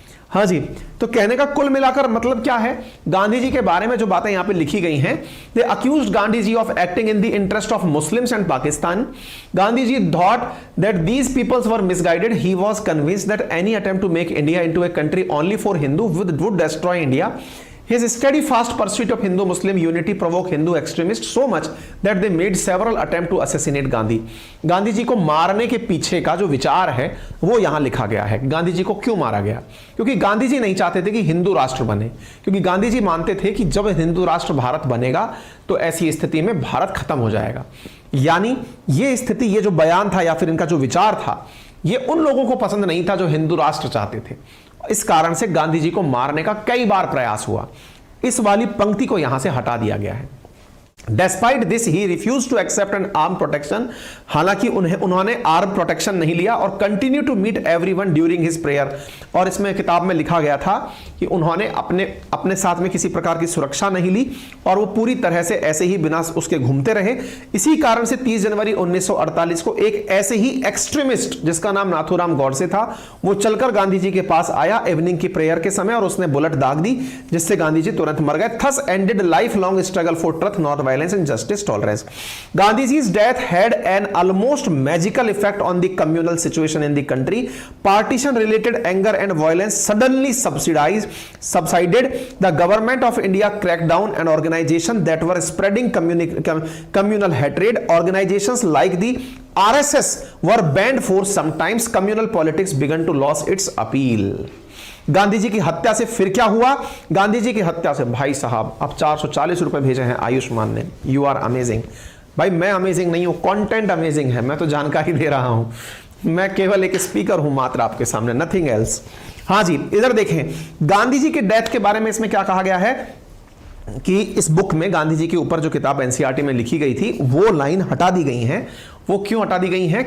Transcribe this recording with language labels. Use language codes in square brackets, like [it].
[hi] हाँ जी, तो कहने का कुल मिलाकर मतलब क्या है, गांधी जी के बारे में जो बातें यहां पे लिखी गई हैं, [en] They accused Gandhi ji of acting in the interest of Muslims and Pakistan. Gandhi ji thought that these peoples were misguided, he was convinced that any attempt to make India into a country only for Hindu would destroy India. His steadfast pursuit of Hindu-Muslim unity provoked Hindu extremists so much that they made several attempts to assassinate Gandhi. [hi] Gandhi ji को मारने के पीछे का जो विचार है वो यहां लिखा गया है। गांधी जी को क्यों मारा गया? क्योंकि गांधी जी नहीं चाहते थे कि हिंदू राष्ट्र बने, क्योंकि गांधी जी मानते थे कि जब हिंदू राष्ट्र भारत बनेगा तो ऐसी स्थिति में भारत खत्म हो जाएगा। यानी ये स्थिति, ये जो बयान था या फिर इनका जो विचार था, ये उन लोगों को पसंद नहीं था जो हिंदू राष्ट्र चाहते थे। इस कारण से गांधी जी को मारने का कई बार प्रयास हुआ। इस वाली पंक्ति को यहां से हटा दिया गया है। [en] Despite this, he refused to accept an armed protection. [hi] हालांकि उन्होंने आर्म प्रोटेक्शन नहीं लिया और [en] Continue to meet everyone during his prayer. [hi] और इसमें किताब में लिखा गया था कि उन्होंने अपने साथ में किसी प्रकार की सुरक्षा नहीं ली और वो पूरी तरह से ऐसे ही बिना उसके घूमते रहे। इसी कारण से 30 जनवरी 1948 को एक ऐसे ही एक्सट्रीमिस्ट जिसका नाम नाथूराम गौडसे था, वो चलकर गांधी जी के पास आया इवनिंग की प्रेयर के समय और उसने बुलेट दाग दी, जिससे गांधी जी तुरंत मर गए। [en] Thus ended life long struggle for truth, not violence and justice tolerance. Gandhiji's death had an almost magical effect on the communal situation in the country. Partition related anger and violence suddenly subsided. The government of India cracked down on organizations that were spreading communal hatred. Organizations like the RSS were banned for some times. Communal politics began to lose its appeal. [hi] Gandhi ji की हत्या से फिर क्या हुआ? गांधी जी की हत्या से भाई साहब अब 440 रुपए भेजे हैं आयुष्मान ने। [en] You are amazing. [hi] भाई मैं अमेजिंग नहीं हूं, कंटेंट अमेजिंग है, मैं तो जानकारी दे रहा हूं, मैं केवल एक स्पीकर हूं मात्र आपके सामने, [en] Nothing else. [hi] हाँ जी, इधर देखें गांधी जी के डेथ के बारे में इसमें क्या कहा गया है कि इस बुक में गांधी जी के ऊपर जो किताब एनसीईआरटी में लिखी गई थी वो लाइन हटा दी गई है। वो क्यों हटा दी गई हैं?